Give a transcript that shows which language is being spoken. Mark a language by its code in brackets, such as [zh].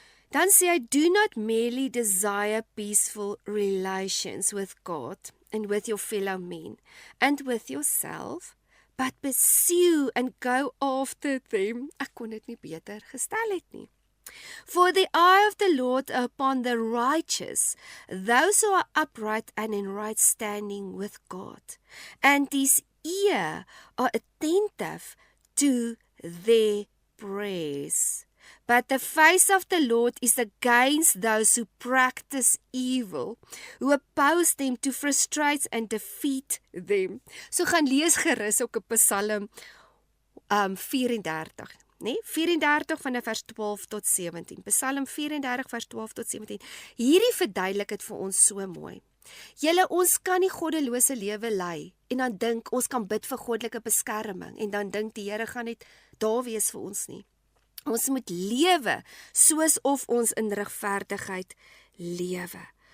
[af] Dan sê hy, [en] do not merely desire peaceful relations with God and with your fellow men and with yourself, but pursue and go after them. [af] Ek kon dit nie beter gestel het nie. [en] For the eye of the Lord upon the righteous, those who are upright and in right standing with God, and his ear are attentive to their prayers. But the face of the Lord is against those who practice evil, who oppose them to frustrate and defeat them. [af] So gaan lees gerus ook op Psalm 34, nee? 34 van vers 12 tot 17. Psalm 34 vers 12 tot 17. Hierdie verduidelik dit vir ons so mooi. Julle, ons kan nie goddelose lewe lei en dan dink ons kan bid vir goddelike beskerming en dan dink die Here gaan net daar wees vir ons nie. Ons moet lewe soos of ons in regverdigheid lewe.